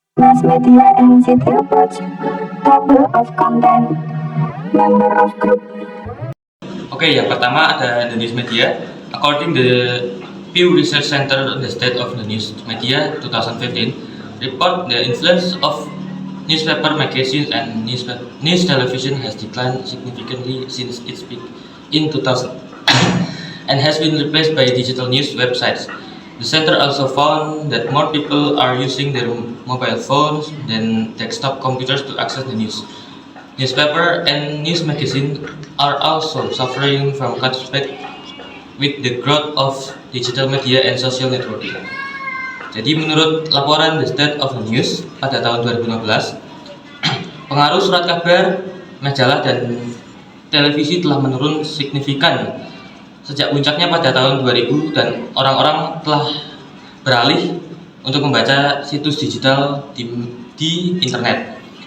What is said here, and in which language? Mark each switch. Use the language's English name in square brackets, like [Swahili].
[English] Mass media and video project, table of content, member of group. [Indonesian] Oke, yang pertama ada [English] the news media. According to the Pew Research Center on the State of the News Media 2015, report the influence of newspaper, magazines, and news television has declined significantly since its peak in 2000 and has been replaced by digital news websites. The center also found that more people are using their mobile phones than desktop computers to access the news. Newspaper and news magazine are also suffering from cutback with the growth of digital media and social networking. [Indonesian] Jadi menurut laporan The State of the News pada tahun 2015, pengaruh surat kabar, majalah, dan televisi telah menurun signifikan sejak puncaknya pada tahun 2000 dan orang-orang telah beralih untuk membaca situs digital di internet.